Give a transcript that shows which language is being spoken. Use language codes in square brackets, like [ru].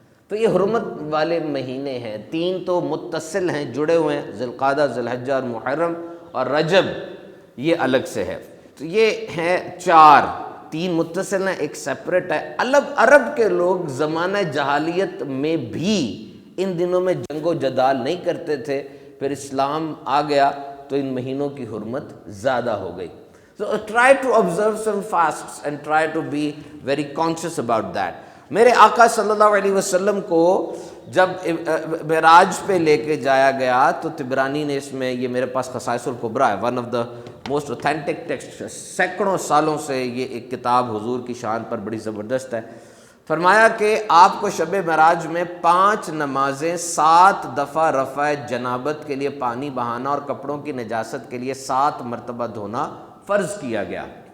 [ur] تو یہ حرمت والے مہینے ہیں. 3 تو متصل ہیں، جڑے ہوئے ہیں، ذی القعدہ، ذی الحجہ اور محرم، اور رجب یہ الگ سے ہے. تو یہ ہیں 4. 3 متصل ہیں، 1 سیپریٹ ہے. عرب کے لوگ زمانہ جہالیت میں بھی ان دنوں میں جنگ و جدال نہیں کرتے تھے. پھر اسلام آ گیا تو ان مہینوں کی حرمت زیادہ ہو گئی. [en] So try to observe some fasts and try to be very conscious about that. [ur] میرے آقا صلی اللہ علیہ وسلم کو جب معراج پہ لے کے جایا گیا تو طبرانی نے اس میں، یہ میرے پاس خصائص الکبریٰ ہے، [en] one of the most authentic text, [ur] سینکڑوں سالوں سے یہ ایک کتاب حضور کی شان پر بڑی زبردست ہے. فرمایا کہ آپ کو شب معراج میں 5 نمازیں 7 دفعہ رفع جنابت کے لیے پانی بہانا اور کپڑوں کی نجاست کے لیے 7 مرتبہ دھونا فرض کیا گیا.